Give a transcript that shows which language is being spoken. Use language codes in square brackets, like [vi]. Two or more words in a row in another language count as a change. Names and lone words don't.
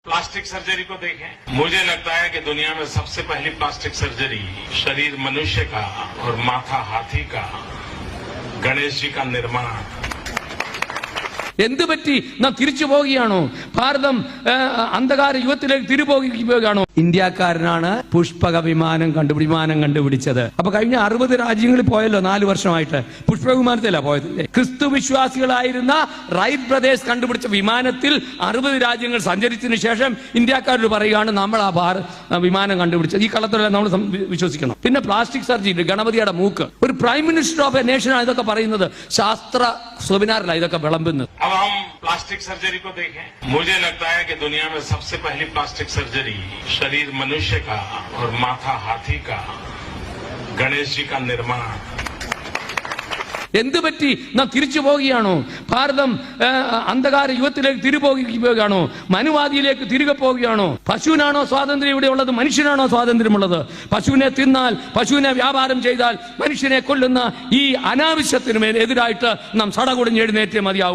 [en] plastic surgery [hi] को देखें, मुझे लगता है कि दुनिया में सबसे पहली [en] plastic surgery [hi] शरीर मनुष्य का और माथा हाथी का गणेश जी का निर्माण। [ml] എന്ത് പറ്റി നാം തിരിച്ചു പോവുകയാണോ? ഭാരതം അന്ധകാര യുഗത്തിലേക്ക് തിരിപോകുകയാണോ? ഇന്ത്യക്കാരനാണ് പുഷ്പക വിമാനം കണ്ടുപിടിച്ചത്. അപ്പൊ കഴിഞ്ഞ 60 രാജ്യങ്ങളിൽ പോയല്ലോ 4 വർഷമായിട്ട്. പുഷ്പക വിമാനത്തിലല്ല പോയത്. ക്രിസ്തു വിശ്വാസികളായിരുന്ന റൈറ്റ് ബ്രദേഴ്സ് കണ്ടുപിടിച്ച വിമാനത്തിൽ 60 രാജ്യങ്ങൾ സഞ്ചരിച്ചതിന് ശേഷം ഇന്ത്യക്കാരോട് പറയുകയാണ് നമ്മൾ ആ വിമാനം കണ്ടുപിടിച്ചത്. ഈ കള്ളത്തിലെല്ലാം നമ്മൾ വിശ്വസിക്കണം. പിന്നെ [en] plastic surgery, [ml] ഗണപതിയുടെ മൂക്ക്. ഒരു [en] prime minister of a nation [ml] ഇതൊക്കെ പറയുന്നത്. ശാസ്ത്ര സെമിനാറിലാണ് ഇതൊക്കെ വിളമ്പുന്നത്. [hi] अब हम [en] plastic surgery [hi] को देखें, मुझे लगता है कि दुनिया में सबसे पहली [en] plastic surgery [hi] शरीर मनुष्य का और माथा हाथी का गणेश जी का निर्माण। [ml] എന്ത് പറ്റി നാം തിരിച്ചു പോവുകയാണോ? ഭാരതം അന്ധകാര യുഗത്തിലേക്ക് തിരിപോകുകയാണോ? മനുവാദിയിലേക്ക് തിരികെ പോവുകയാണോ? പശുവിനാണോ സ്വാതന്ത്ര്യം ഇവിടെ ഉള്ളത്? മനുഷ്യനാണോ സ്വാതന്ത്ര്യമുള്ളത്? പശുവിനെ തിന്നാൽ, പശുവിനെ വ്യാപാരം ചെയ്താൽ, മനുഷ്യനെ കൊല്ലുന്ന ഈ അനാവശ്യത്തിനുമേൽ എതിരായിട്ട് നാം സടകുടഞ്ഞ് എഴുന്നേറ്റേ മതിയാവൂ.